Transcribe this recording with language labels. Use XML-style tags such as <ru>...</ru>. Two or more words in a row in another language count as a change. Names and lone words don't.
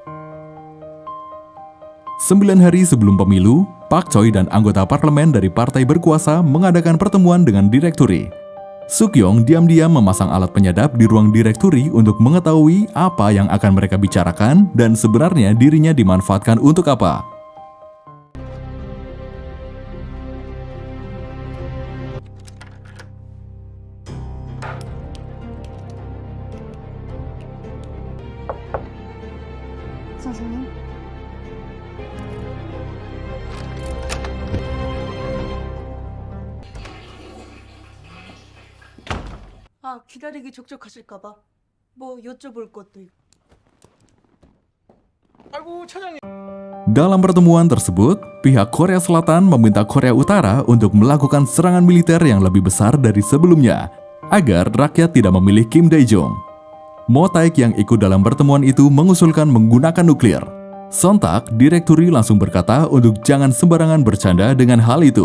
<id>9 hari sebelum pemilu, Pak Choi dan anggota parlemen dari partai berkuasa mengadakan pertemuan dengan direkturi. Suk-yong diam-diam memasang alat penyadap di ruang direkturi untuk mengetahui apa yang akan mereka bicarakan dan sebenarnya dirinya dimanfaatkan untuk apa.</id> <ko>선생님? 아, 기다리기 족족하실까봐 뭐 여쭤볼 것도 있고. 아이고 차장님.</ko> <id>Dalam pertemuan tersebut, pihak Korea Selatan meminta Korea Utara untuk melakukan serangan militer yang lebih besar dari sebelumnya, agar rakyat tidak memilih Kim Dae-jung. Mo Taek yang ikut dalam pertemuan itu mengusulkan menggunakan nuklir. Sontak, direkturi langsung berkata untuk jangan sembarangan bercanda dengan hal itu.</id>